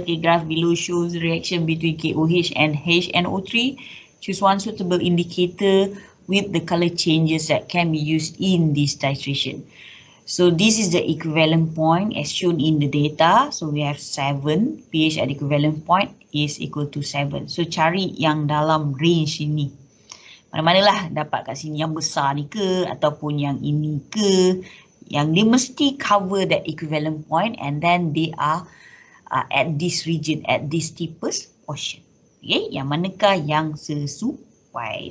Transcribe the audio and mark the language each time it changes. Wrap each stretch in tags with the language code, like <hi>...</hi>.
<en>Okay, graph below shows the reaction between KOH and HNO3. Choose one suitable indicator with the color changes that can be used in this titration. So this is the equivalent point as shown in the data. So we have 7. pH at equivalent point is equal to 7.</en> <ms>So cari yang dalam range ini. Mana-manalah dapat kat sini yang besar ni ke ataupun yang ini ke. Yang dia mesti</ms> <en>cover that equivalent point and then they are at this region, at this steepest portion.</en> <ms>Okay, yang manakah yang sesuai.</ms>